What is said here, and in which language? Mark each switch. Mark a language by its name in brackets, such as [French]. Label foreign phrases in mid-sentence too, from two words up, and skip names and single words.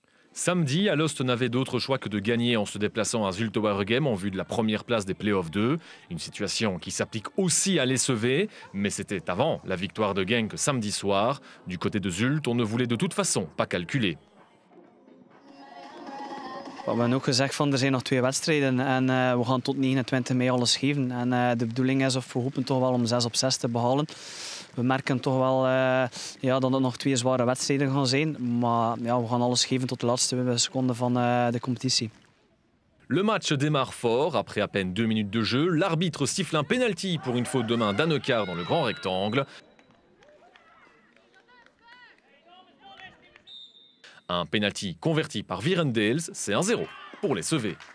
[French] Samedi, Alost n'avait d'autre choix que de gagner en se déplaçant à Zulte Waregem en vue de la première place des Playoffs 2. Une situation qui s'applique aussi à l'SEV, mais c'était avant la victoire de Genk samedi soir. Du côté de Zulte, on ne voulait de toute façon pas calculer. [Dutch] We hebben ook gezegd van er zijn nog 2 wedstrijden en we gaan tot 29 mei alles geven. En de bedoeling is of we hopen toch wel om 6 op 6 te behalen. We merken toch wel dat het nog 2 zware wedstrijden gaan zijn. Maar ja, we gaan alles geven tot de laatste seconde van de competitie. [French] Le match démarre fort. Après à peine 2 minutes de jeu, l'arbitre siffle un penalty pour une faute de main d'Annekar dans le grand rectangle. Un penalty converti par Virendales, c'est 1-0 pour les Sevets.